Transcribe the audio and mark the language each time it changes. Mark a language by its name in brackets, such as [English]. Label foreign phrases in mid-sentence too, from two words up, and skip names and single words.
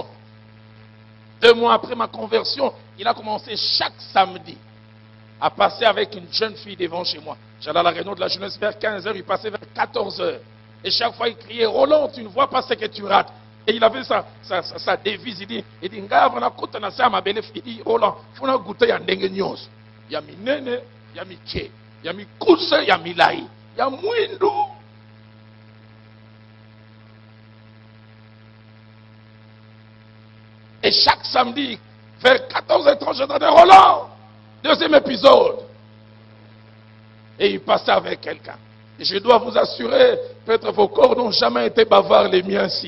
[French] 2 mois après ma conversion, il a commencé chaque samedi à passer avec une jeune fille devant chez moi. J'allais à la réunion de la jeunesse vers 15h, il passait vers 14h. Et chaque fois, il criait, Roland, tu ne vois pas ce que tu rates. Et il avait sa devise, il dit, [Lingala] Ngavana kota na sama belef, [French] il dit, Roland, faut na goûter [Lingala] ya ndenge nyos. Ya minene, ya mike, ya mikuse, ya milai, ya mwindu. [French] Et chaque samedi, vers 14h30, j'entendais Roland, deuxième épisode. Et il passait avec quelqu'un. Et je dois vous assurer, peut-être vos corps n'ont jamais été bavards, les miens si.